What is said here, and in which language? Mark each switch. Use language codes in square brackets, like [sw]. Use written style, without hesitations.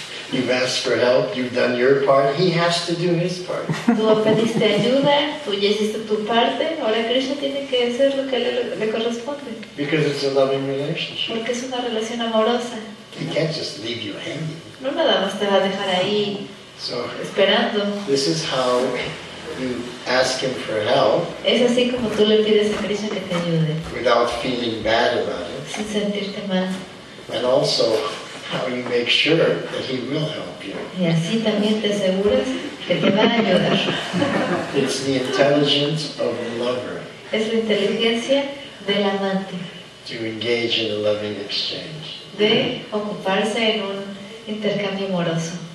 [en] You've asked for help, you've done your part, he has to do his part. [es] Tú pediste ayuda, tú ya hiciste tu parte, ahora Krishna tiene que hacer lo que le corresponde. [en] Because it's a loving relationship. [es] Porque es una relación amorosa. [en] He can't just leave you hanging. [es] No nada más te va a dejar ahí [en] So [es] esperando. [en] this is how you ask him for help [es] Es así como tú le pides a Krishna que te ayude, [en] without feeling bad about it. [es] sin sentirte mal. [en] And also how you make sure that he will help you. [es] Y así también te aseguras que te va a ayudar. [en] It's the intelligence of the lover [es] Es la inteligencia del amante, [en] to engage in a loving exchange. [es] de ocuparse en un intercambio amoroso.